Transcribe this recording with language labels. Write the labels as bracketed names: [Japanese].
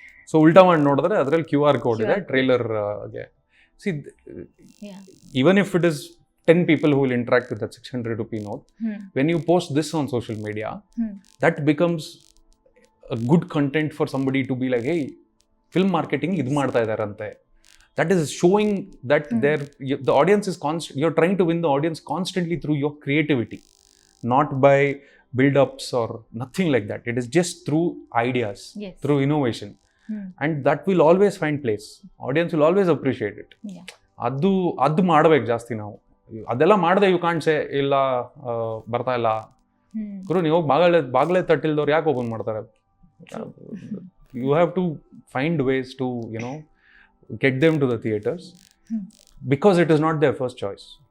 [Kannada] So ಉಲ್ಟಾ ಮಾಡಿ ನೋಡಿದ್ರೆ ಅದರಲ್ಲಿ QR ಕೋಡ್ ಇದೆ ಟ್ರೈಲರ್ಗೆ. [English] see, even if it is 10 people who will interact with that 600 rupee note, when you post this on social media, that becomes a good content for somebody to be like, hey, film marketing [Kannada] idu ಮಾಡ್ತಾ ಇದಾರಂತೆ. [English] That is showing that the audience is you're trying to win the audience constantly through your creativity, not by build-ups or nothing like that. It is just through ideas, through innovation. And that will always find place. Audience will always appreciate it. [Kannada] ಅದು ಮಾಡಬೇಕು ಜಾಸ್ತಿ ನಾವು. ಅದೆಲ್ಲ ಮಾಡಿದೆ [English] you can't say [Kannada] ಇಲ್ಲ ಬರ್ತಾ ಇಲ್ಲ ಗುರು, ನೀವು ಬಾಗಲೇ ತಟ್ಟಿಲ್ದವ್ರು ಯಾಕೆ ಓಪನ್ ಮಾಡ್ತಾರೆ? [English] You have to find ways to get them to the theatres, because it is not their first choice.